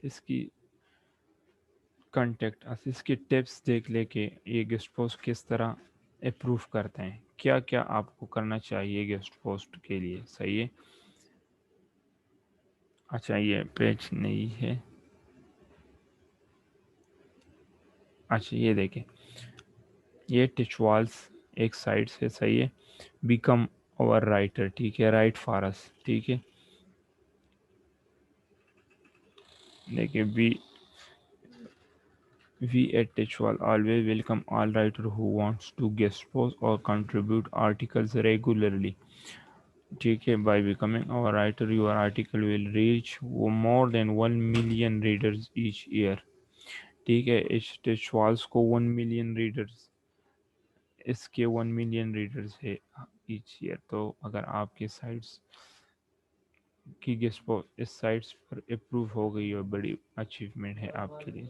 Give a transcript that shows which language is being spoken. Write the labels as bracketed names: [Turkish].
[Urdu] اس کی کنٹیکٹ اس کی ٹپس دیکھ لے کہ یہ گیسٹ پوسٹ کس طرح اپروو کرتے ہیں، کیا کیا آپ کو کرنا چاہیے گیسٹ پوسٹ کے لیے. صحیح ہے. اچھا، یہ پیج نہیں ہے. اچھا، یہ دیکھیں، یہ ٹچ والز ایک سائٹ سے. صحیح ہے. بیکم اور رائٹر. ٹھیک ہے، رائٹ فارس. ٹھیک ہے، دیکھیں، [English] we at Techwal always welcome all writer who wants to guest post or contribute articles regularly. [Urdu] ٹھیک ہے، [English] by becoming our writer your article will reach more than 1 million readers each year. [Urdu] ٹھیک ہے، اس ٹچوالس کو 1 million readers, اس کے 1 million readers ہے each year. تو اگر آپ کے سائٹس کی گیسٹ پوسٹ اس سائٹس پر اپروو ہو گئی اور بڑی اچیومنٹ ہے آپ کے لیے.